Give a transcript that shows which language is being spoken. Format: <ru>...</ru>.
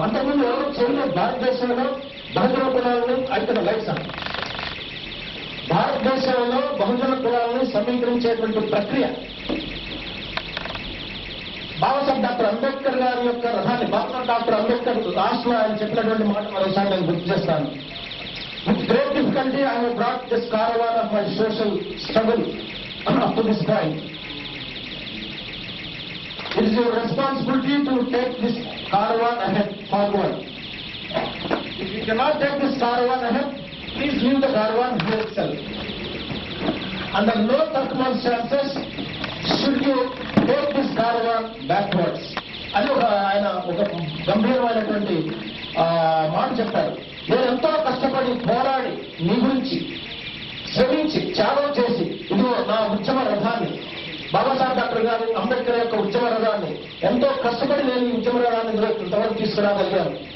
<te>అంతకుముందు ఎవరు చేయలేదు. భారతదేశంలో బహుజన కులాలను అయితే లైఫ్ భారతదేశంలో బహుజన కులాలను సమీకరించేటువంటి ప్రక్రియ బాబాసాహెబ్ డాక్టర్ అంబేద్కర్ గారి యొక్క రథాన్ని, బాబాసాహెబ్ డాక్టర్ అంబేద్కర్ లాస్ట్ లో ఆయన చెప్పినటువంటి మాట మరోసారి నేను గుర్తు చేస్తాను.</te> <en>With great difficulty I have brought this caravan of my social struggle up to this point. It is your responsibility to take this caravan ahead, forward. If you cannot take this caravan ahead, please leave the caravan here itself. Under no circumstances should you take this caravan backwards.</en> <te>అని ఆయన ఒక గంభీరమైనటువంటి మాట చెప్పారు. నేను ఎంతో కష్టపడి పోరాడి నీ గురించి శ్రమించి త్యాగం చేసి ఇదిగో నా ఉద్యమ రథాన్ని, బాబాసాహెబ్ డాక్టర్ గారు అంబేద్కర్ యొక్క ఉద్యమ రథాన్ని ఎంతో కష్టపడి నేను ఈ ఉద్యమ రథాన్ని ఇంతవరకు తీసుకురాగలిగాను.</te>